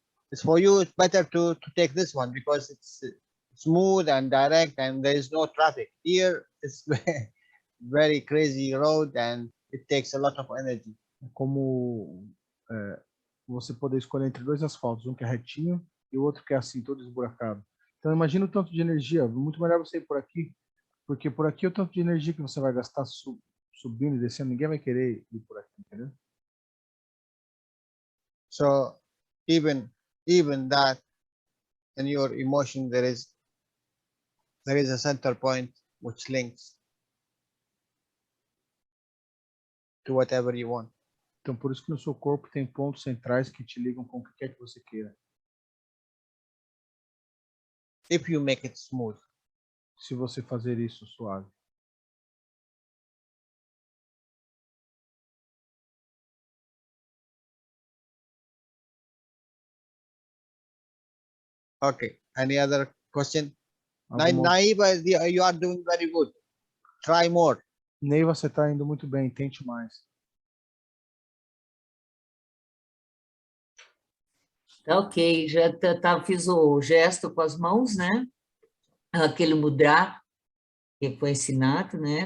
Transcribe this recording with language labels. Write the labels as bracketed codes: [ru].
[en] It's for you, it's better to take this one because it's smooth and direct and there is no traffic. Here it's very crazy road and it takes a lot of energy. [pt] É como você poder escolher entre dois asfaltos, um que é retinho e o outro que é assim, todo esburacado. Então imagina o tanto de energia, muito melhor você ir por aqui, porque por aqui o tanto de energia que você vai gastar subindo e descendo, ninguém vai querer ir por aqui, entendeu? [en] So even that in your emotion there is a center point which links to whatever you want. [pt] Então por isso que no seu corpo tem pontos centrais que te ligam com o que quer que você queira. [en] If you make it smooth. [pt] Se você fazer isso suave. [en] Okay. Any other question? [pt] Alguma... [en] Naiva, you are doing very good. Try more. [pt] Neiva, você está indo muito bem, tente mais. Tá ok, já fiz o gesto com as mãos, né? Aquele mudra que foi ensinado, né?